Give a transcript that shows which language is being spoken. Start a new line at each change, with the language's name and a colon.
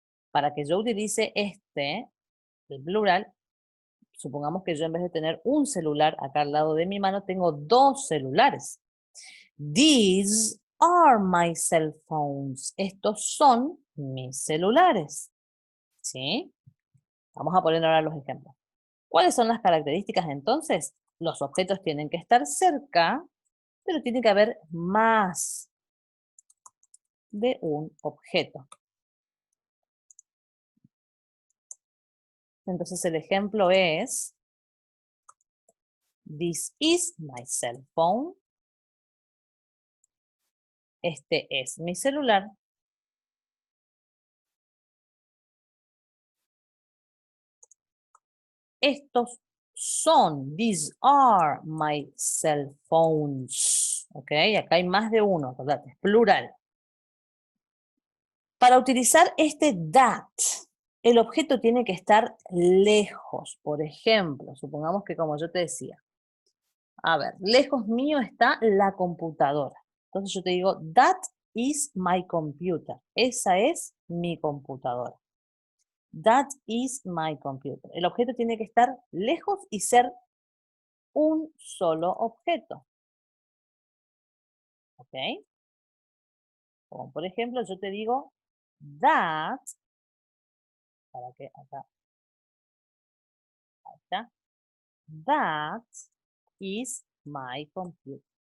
Spanish: Para que yo utilice el plural, supongamos que yo en vez de tener un celular acá al lado de mi mano, tengo 2 celulares.
English: These are my cell phones.
Spanish: Estos son mis celulares. ¿Sí? Vamos a poner ahora los ejemplos. ¿Cuáles son las características entonces? Los objetos tienen que estar cerca, pero tiene que haber más de un objeto. Entonces el ejemplo es,
English: This is my cell phone.
Spanish: Este es mi celular. Estos son,
English: these are my cell phones.
Spanish: ¿Ok? Acá hay más de uno, ¿verdad? Es plural. Para utilizar este that, el objeto tiene que estar lejos. Por ejemplo, supongamos que como yo te decía, a ver, lejos mío está la computadora. Entonces yo te digo,
English: that is my computer.
Spanish: Esa es mi computadora.
English: That is my computer.
Spanish: El objeto tiene que estar lejos y ser un solo objeto. ¿Ok? Como por ejemplo, yo te digo, that, para que acá, ahí está,
English: that is my computer.